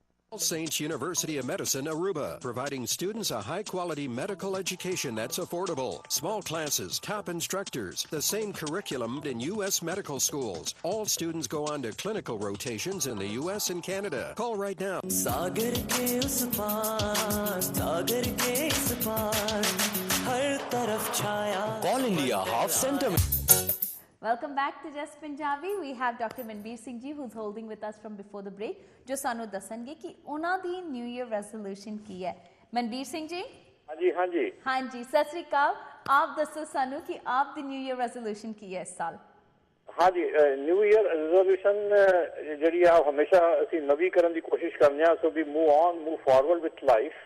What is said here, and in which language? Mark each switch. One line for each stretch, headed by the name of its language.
English: All Saints University of Medicine, Aruba, providing students a high-quality medical education that's affordable. Small classes, top instructors, the same curriculum in U.S. medical schools. All students go on to clinical rotations in the U.S. and Canada. Call right now.
Hindi: सागर के उस पार, सागर के इस पार, हर तरफ छाया।
English: All India Half Center. Welcome back to Just Punjabi. We have Dr.
Punjabi: Manbir Singh ji
English: who's holding with us from before the break,
Punjabi: जो सानू दसणगे कि ਉਹਨਾਂ ਦੀ new year resolution ਕੀ ਹੈ। ਮਨਬੀਰ ਸਿੰਘ ਜੀ। ਹਾਂਜੀ ਸਤਿ ਸ੍ਰੀ ਅਕਾਲ। ਆਪ ਦੱਸੋ ਸਾਨੂੰ ਕਿ ਆਪ ਦੀ ਨਿਊ ਈਅਰ ਰੈਜ਼ੋਲੂਸ਼ਨ ਕੀ ਹੈ ਇਸ ਸਾਲ। ਹਾਂਜੀ ਨਿਊ ਈਅਰ ਰੈਜ਼ੋਲੂਸ਼ਨ ਜਿਹੜੀ ਆ ਹਮੇਸ਼ਾ ਅਸੀਂ ਨਵੀਂ ਕਰਨ ਦੀ ਕੋਸ਼ਿਸ਼ ਕਰਦੇ ਹਾਂ।
English: So we move forward with life.